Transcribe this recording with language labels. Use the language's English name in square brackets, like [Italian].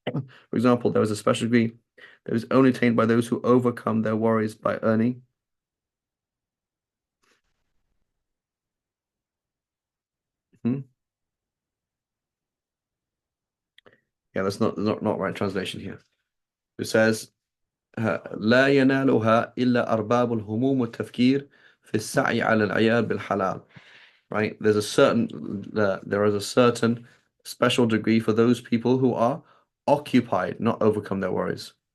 [English] For example, there is a special degree that is only attained by those who overcome their worries by earning. Hmm? Yeah, that's not right translation here. It says [Arabic] لا ينالها إلا أرباب الهموم والتفكير في السعي على العيال بالحلال. [English] Right? There is a certain special degree for those people who are occupied, not overcome their worries.